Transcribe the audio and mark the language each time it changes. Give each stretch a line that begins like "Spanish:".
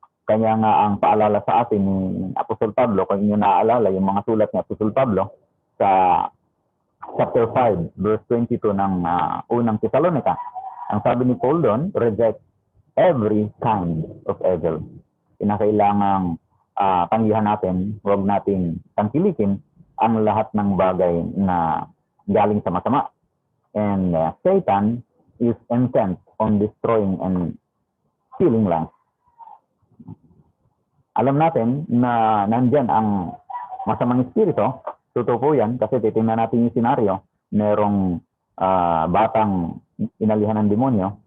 Filipino: Kaya nga ang paalala sa atin ni Apostol Pablo, kung inyo naaalala yung mga sulat ni Apostol Pablo sa chapter 5, verse 22 ng unang Thessalonica, ang sabi ni Paul doon,
English: reject every kind of evil.
Filipino: Kinakailangang tanggihan natin, huwag natin tangkilikin ang lahat ng bagay na galing sa masama.
English: And Satan is intent on destroying and killing life.
Filipino: Alam natin na nandyan ang masamang espiritu. Totoo po yan kasi titingnan natin yung senaryo. Merong batang inalihan ng demonyo.